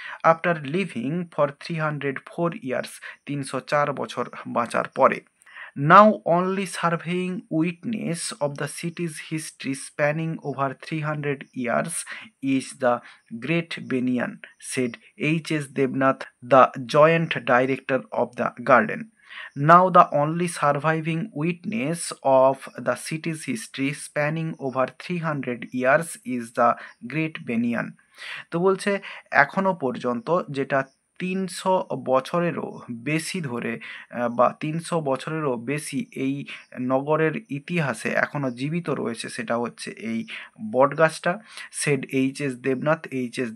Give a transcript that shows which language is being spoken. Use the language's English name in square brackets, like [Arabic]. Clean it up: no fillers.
[English] after living for 304 years, [Bangla] 304 বছর বাঁচার পরে। [English] Now only surviving witness of the city's history spanning over 300 years is the Great Banyan, said H.S. Debnath, the joint director of the garden. Now the only surviving witness of the city's history spanning over 300 years is the Great Banyan. [Bangla] তো বলছে এখনো পর্যন্ত যেটা 300 বছরেরও বেশি ধরে বা 300 বছরেরও বেশি এই নগরের ইতিহাসে এখনো জীবিত রয়েছে সেটা হচ্ছে এই বটগাছটা, সেড H.S. দেবনাথ। H.S.